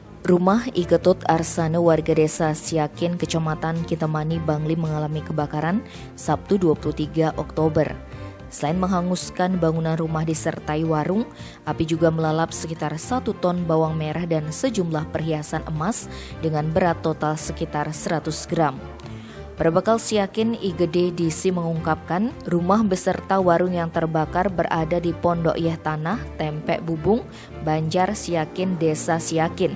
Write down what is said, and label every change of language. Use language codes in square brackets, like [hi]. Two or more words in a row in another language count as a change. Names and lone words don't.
[id] Rumah Iketut Arsana warga desa Siakin, Kecamatan Kintamani, Bangli mengalami kebakaran Sabtu 23 Oktober. Selain menghanguskan bangunan rumah disertai warung, api juga melalap sekitar 1 ton bawang merah dan sejumlah perhiasan emas dengan berat total sekitar 100 gram. Perbekal Siakin IGD DC mengungkapkan rumah beserta warung yang terbakar berada di Pondok Yeh Tanah, Tempek Bubung, Banjar Siakin, Desa Siakin.